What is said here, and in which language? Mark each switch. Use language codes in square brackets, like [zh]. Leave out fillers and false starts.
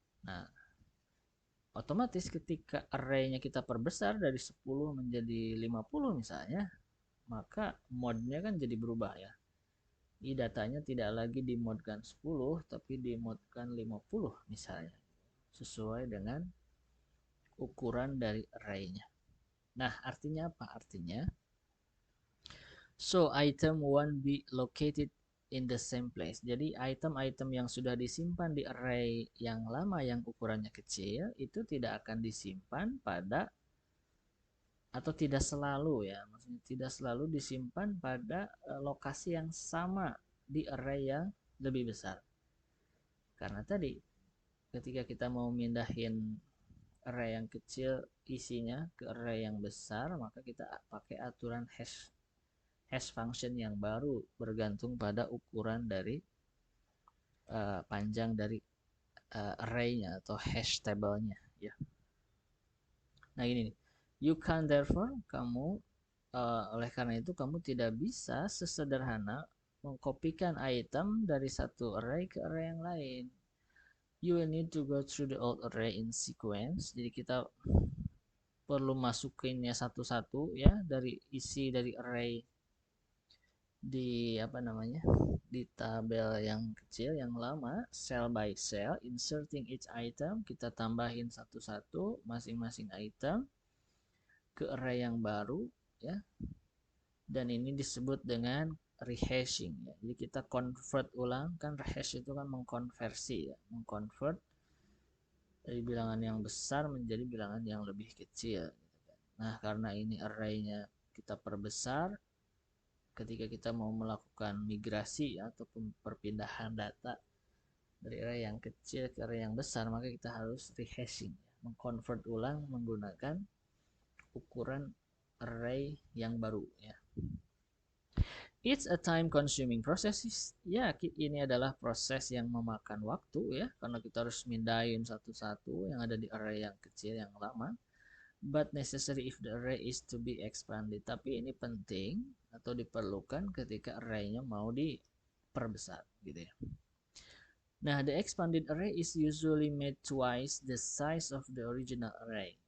[id] Nah, otomatis ketika array-nya kita perbesar dari 10 menjadi 50 misalnya, maka modnya kan jadi berubah ya. Ini datanya tidak lagi dimodkan 10 tapi dimodkan 50 misalnya, sesuai dengan ukuran dari array-nya. Nah, artinya apa? [en] Artinya so item won't be located in the same place. [id] Jadi item-item yang sudah disimpan di array yang lama yang ukurannya kecil itu tidak akan disimpan pada, atau tidak selalu ya. artinya tidak selalu disimpan pada lokasi yang sama di array yang lebih besar. Karena tadi ketika kita mau mindahin array yang kecil isinya ke array yang besar, maka kita pakai aturan hash function yang baru bergantung pada ukuran dari panjang dari array-nya atau hash table-nya ya. Nah ini nih, [en] you can therefore, [id] kamu oleh karena itu kamu tidak bisa sesederhana mengkopikan item dari satu array ke array yang lain. [en] You will need to go through the old array in sequence. [id] Jadi kita perlu masukinnya satu-satu ya, dari isi dari array di di tabel yang kecil yang lama, [en] cell by cell, inserting each item, [id] kita tambahin satu-satu masing-masing item ke array yang baru ya. Dan ini disebut dengan rehashing ya. Jadi kita convert ulang, kan rehash itu kan mengkonversi ya, mengconvert dari bilangan yang besar menjadi bilangan yang lebih kecil gitu kan. Nah, karena ini array-nya kita perbesar, ketika kita mau melakukan migrasi ya, ataupun perpindahan data dari array yang kecil ke array yang besar, maka kita harus rehashing ya, mengconvert ulang menggunakan ukuran array yang baru ya. [en] It's a time consuming process. [id] Ya, ini adalah proses yang memakan waktu ya, karena kita harus mindahin satu-satu yang ada di array yang kecil yang lama. [en] But necessary if the array is to be expanded. [id] Tapi ini penting atau diperlukan ketika array-nya mau diperbesar gitu ya. [en] Nah, the expanded array is usually made twice the size of the original array.